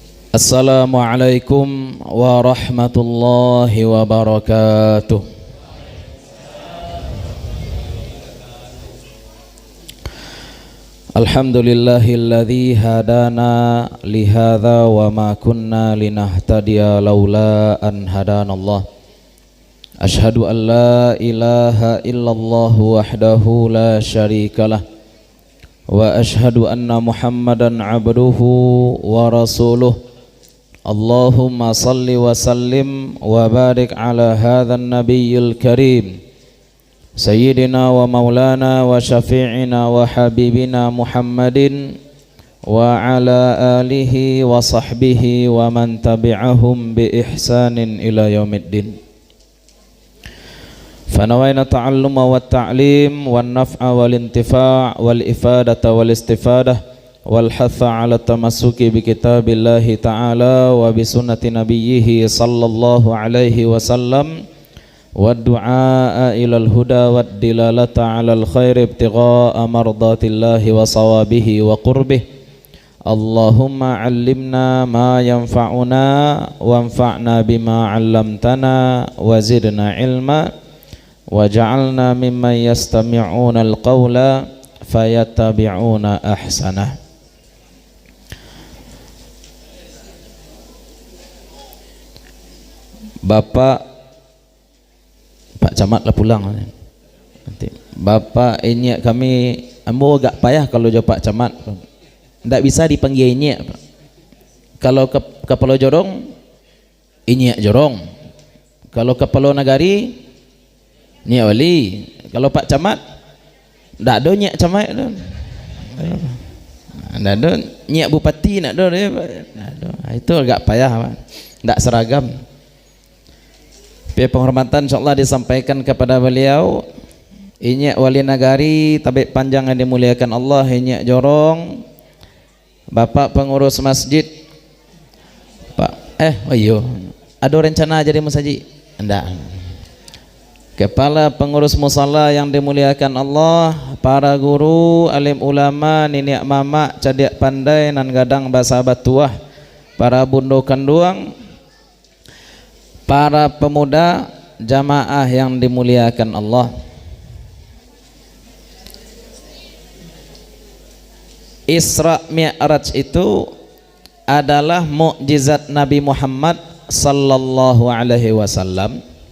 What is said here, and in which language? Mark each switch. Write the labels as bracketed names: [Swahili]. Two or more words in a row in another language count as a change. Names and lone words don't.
[Arabic] السلام عليكم ورحمة الله وبركاته. الحمد لله الذي هدانا لهذا وما كنا لنهتدي لولا أن هدانا الله. أشهد أن لا إله إلا الله وحده لا شريك له وأشهد أن محمدا عبده ورسوله. اللهم صل وسلم وبارك على هذا النبي الكريم سيدنا ومولانا وشفيعنا وحبيبنا محمد وعلى آله وصحبه ومن تبعهم بإحسان إلى يوم الدين. فنوينا التعلم والتعليم والنفع والانتفاع والإفادة والاستفادة والحث على التمسك بكتاب الله تعالى وبسنة نبيه صلى الله عليه وسلم والدعاء إلى الهدى والدلالة على الخير ابتغاء مرضاة الله وثوابه وقربه. اللهم علمنا ما ينفعنا وانفعنا بما علمتنا وزدنا علما واجعلنا ممن يستمعون القول فيتبعون أحسنه. [Minangkabau] Bapak Pak Camat lah pulang nanti. Bapak ini kami ambo agak payah kalau jawab Pak Camat. [Indonesian] Tidak bisa dipanggil ini. Kalau kepala jorong ini jorong. Kalau kepala nagari ni wali. [Minangkabau] Kalau Pak Camat ndak ada nyak camat tu. Ndak ada nyak bupati nak ada dia. Itu agak payah, ndak seragam. [Indonesian] Penghormatan insyaallah disampaikan kepada beliau. [Minangkabau] Inyak wali nagari tabik panjang yang dimuliakan Allah, inyak jorong. Bapak pengurus masjid. Pak iyo. [Indonesian] Ada rencana jadi masjid? Enggak. Kepala pengurus musalla yang dimuliakan Allah, [Minangkabau] para guru, alim ulama, niniak mama, cadiak pandai nan gadang bahasa batuah, para bundo kanduang, [Indonesian] para pemuda jamaah yang dimuliakan Allah. Isra Mi'raj itu adalah mukjizat Nabi Muhammad [Arabic] صلى الله عليه وسلم.